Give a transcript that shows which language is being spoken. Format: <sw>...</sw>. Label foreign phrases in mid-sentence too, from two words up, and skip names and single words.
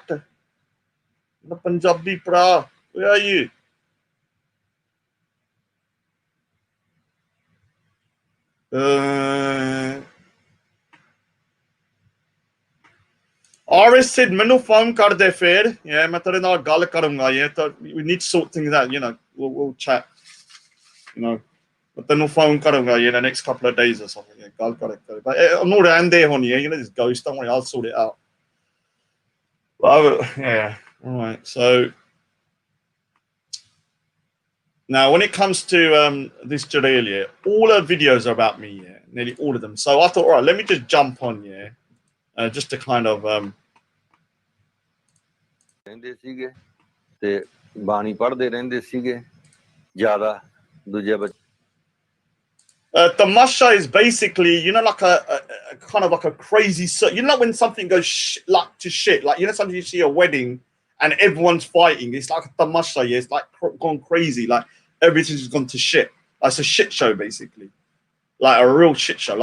<en>The Punjabi pra. Where are you?</en> <pa>Aris said, "ਮੈਨੂੰ phone ਕਰ ਦੇ ਫਿਰ."</pa> <en>Yeah,</en> <pa>ਮੈਂ ਤੇਰੇ ਨਾਲ ਗੱਲ ਕਰੂੰਗਾ ਯੇ ਤੋ</pa> <en>we need to sort things out, you know. We'll chat, you know. But then we'll phone</en> <pa>ਕਰੂੰਗਾ ਯੇ</pa> <en>the next couple of days or something. Yeah,</en> <pa>ਗੱਲ ਕਰੇਂ.</pa> <en>But I'm not around there, honey. You know this ghost. Don't worry, I'll sort it out. But yeah, all right. So now, when it comes to this Jaleel, all her videos are about me. Yeah, nearly all of them. So I thought, all right, let me just jump on. Yeah. Just to kind of</en> <pa>ਰਹਿੰਦੇ ਸੀਗੇ ਤੇ ਬਾਣੀ ਪੜ੍ਹਦੇ ਰਹਿੰਦੇ ਸੀਗੇ ਜ਼ਿਆਦਾ ਦੂਜੇ</pa> <en>Tamasha is basically, you know, like a kind of like a crazy, you know, when something goes like to shit, like, you know, sometimes you see a wedding and everyone's fighting. It's like a tamasha, yeah, it's like gone crazy, like everything's gone to shit. Like, it's a shit show, basically, like a real shit show.</en>